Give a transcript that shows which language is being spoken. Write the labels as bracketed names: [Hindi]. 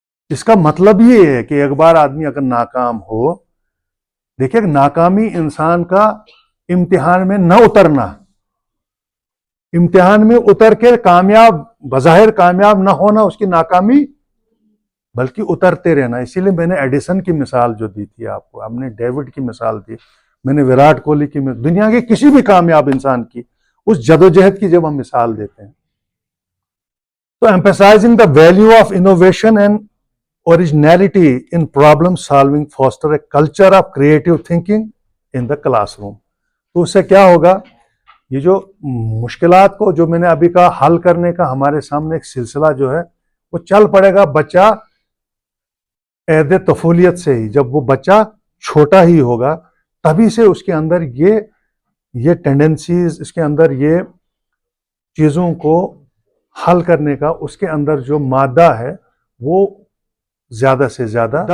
[Urdu] اس کا مطلب یہ ہے کہ ایک بار آدمی اگر ناکام ہو، دیکھیں ناکامی انسان کا امتحان میں نہ اترنا، امتحان میں اتر کے کامیاب، بظاہر کامیاب نہ ہونا اس کی ناکامی، بلکہ اترتے رہنا. اسی لیے میں نے ایڈیسن کی مثال جو دی تھی آپ کو، ہم نے ڈیوڈ کی مثال دی، میں نے وراٹ کوہلی کی مثال، دنیا کے کسی بھی کامیاب انسان کی اس جدوجہد کی جب ہم مثال دیتے ہیں. [English] تو emphasizing the value of innovation and originality in problem solving foster a culture of creative thinking in the classroom. [Urdu] تو اس سے کیا ہوگا؟ یہ جو مشکلات کو، جو میں نے ابھی کہا، حل کرنے کا ہمارے سامنے ایک سلسلہ جو ہے وہ چل پڑے گا. بچہ عہد طفولیت سے ہی، جب وہ بچہ چھوٹا ہی ہوگا، تبھی سے اس کے اندر یہ ٹینڈنسیز، اس کے اندر یہ چیزوں کو حل کرنے کا اس کے اندر جو مادہ ہے وہ زیادہ سے زیادہ.